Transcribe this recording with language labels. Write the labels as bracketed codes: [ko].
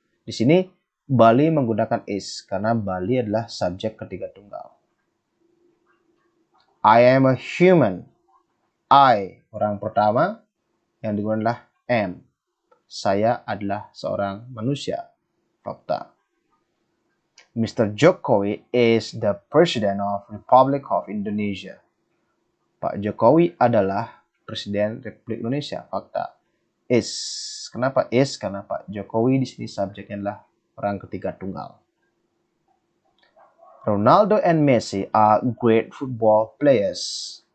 [id] Di sini Bali menggunakan is karena Bali adalah subjek ketiga tunggal. [en] I am a human. I, [id] orang pertama, yang digunakan adalah [en] am. [id] Saya adalah seorang manusia. Fakta. [en] Mr. Jokowi is the President of Republic of Indonesia. [id] Pak Jokowi adalah Presiden Republik Indonesia. Fakta. Is. Kenapa is? Karena Pak Jokowi di sini subjeknya adalah orang ketiga tunggal. [en] Ronaldo and Messi are great football players.